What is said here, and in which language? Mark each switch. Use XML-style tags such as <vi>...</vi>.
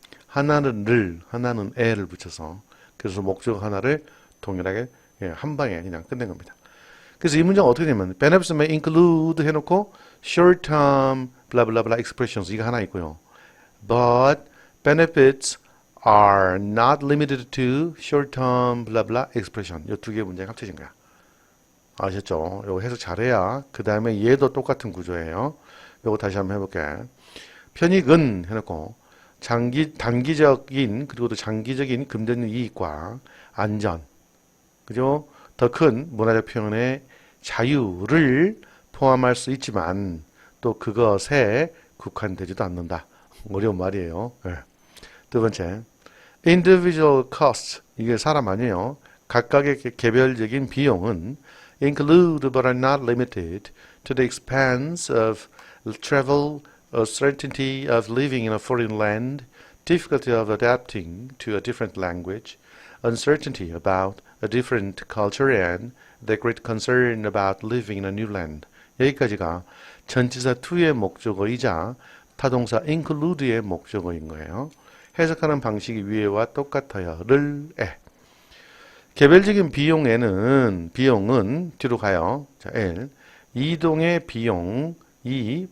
<ko>하나는 를, 하나는 에를 붙여서 그래서 목적 하나를 동일하게 한 방에 그냥 끝낸 겁니다. 그래서 이 문제가 어떻게 되냐면</ko> <en>benefits may include</en> <ko>해놓고</ko> <en>short term blah blah blah expressions</en> <ko>이거 하나 있고요.</ko> <en>But benefits are not limited to short term blah blah expression</en> <ko>이 두 개의 문제가 합쳐진 거야. 아셨죠? 이거 해석 잘해야 그 다음에 얘도 똑같은 구조예요. 이거 다시 한번 해볼게. 편익은 해놓고 단기적인 그리고 또 장기적인 금전적 이익과 안전 그죠? 더 큰 문화적 표현의 자유를 포함할 수 있지만 또 그것에 국한되지도 않는다. 어려운 말이에요. 네. 두 번째, individual costs 이게 사람 아니에요. 각각의 개별적인 비용은</ko> <en>include but are not limited to the expense of travel, uncertainty of living in a foreign land, difficulty of adapting to a different language, uncertainty about a different culture and the great concern about living in a new land.</en> <ko>여기까지가 전치사 to의 목적어이자 타동사 include의 목적어인 거예요. 해석하는 방식이 위에와 똑같아요. 를, 개별적인 비용은 뒤로 가요. 자, L. 이동의 비용, 2.</ko>